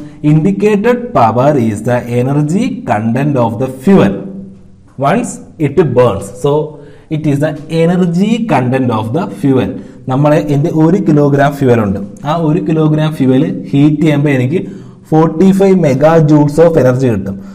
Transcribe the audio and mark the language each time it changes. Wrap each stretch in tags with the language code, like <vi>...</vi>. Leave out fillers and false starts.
<en>Indicated power is the energy content of the fuel once it burns. So it is the energy content of the fuel.</en> <ml>എൻ്റെ 1 kilogram fuel ഉണ്ട്. ആ 1 kilogram fuel heat ചെയ്യുമ്പോൾ എനിക്ക് 45 mega joules of energy കിട്ടും.</ml>